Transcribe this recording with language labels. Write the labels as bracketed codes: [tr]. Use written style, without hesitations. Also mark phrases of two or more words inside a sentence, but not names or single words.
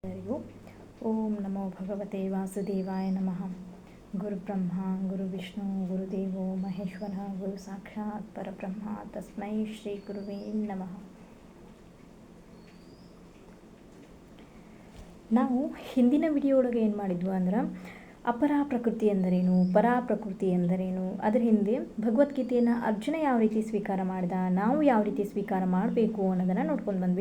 [kn] ಎಲ್ಲರಿಗೂ [sa] ಓಂ ನಮೋ ಭಗವತೆ ವಾಸುದೇವಾಯ ನಮಃ. ಗುರು ಬ್ರಹ್ಮ ಗುರು ವಿಷ್ಣು ಗುರುದೇವೋ ಮಹೇಶ್ವರ ಗುರು ಸಾಕ್ಷಾತ್ ಪರಬ್ರಹ್ಮ ತಸ್ಮೈ ಶ್ರೀ ಗುರುವೇ ನಮಃ. [kn] ನಾವು ಹಿಂದಿನ ವಿಡಿಯೋ ಒಳಗೆ ಏನು ಮಾಡಿದ್ವು ಅಂದ್ರೆ ಅಪರಾ ಪ್ರಕೃತಿ ಎಂದರೇನು, ಪರಾ ಪ್ರಕೃತಿ ಎಂದರೇನು, ಅದರ ಹಿಂದೆ ಭಗವದ್ಗೀತೆಯನ್ನು ಅರ್ಜುನ ಯಾವ ರೀತಿ ಸ್ವೀಕಾರ ಮಾಡಿದ, ನಾವು ಯಾವ ರೀತಿ ಸ್ವೀಕಾರ ಮಾಡಬೇಕು ಅನ್ನೋದನ್ನು ನೋಡ್ಕೊಂಡು ಬಂದ್ವಿ.